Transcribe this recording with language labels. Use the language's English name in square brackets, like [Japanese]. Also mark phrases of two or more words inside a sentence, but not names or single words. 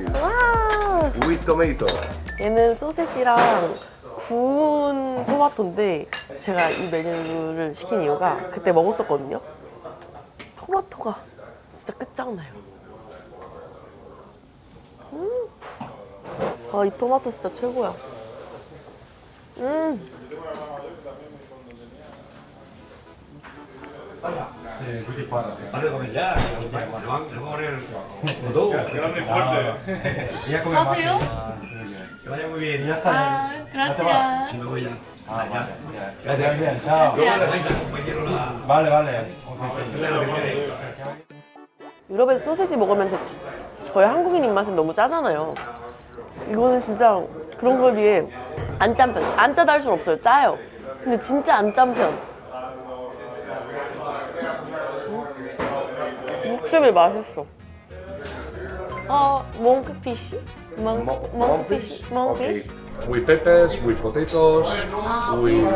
[Spanish] gracias. 와. [English] with tomato. [Korean] 얘는 소세지랑 구운 토마토인데 제가 이 메뉴를 시킨 이유가 그때 먹었었거든요. 토마토가 진짜 끝장나요. 아, 이 토마토 진짜 최고야. [Spanish] Vale, comer ya. Le van a poner todo. Grande y fuerte. [Korean] 가세요? [Spanish] Que vaya muy bien. 아, gracias. Si me voy ya. Bien, chao. Luego le dais al compañero la... Vale, vale. [Korean] 유럽에서 소세지 먹으면 대충 저희 한국인 입맛은 너무 짜잖아요. 이거는 진짜 그런 거에 비해 안 짠 편. 안 짜다 할 순 없어요. 짜요. 근데 진짜 안 짠 편. 육즙이 맛있어. 몽크피쉬? 몽크피쉬? 몽크피쉬? [English] With peppers, with potatoes, with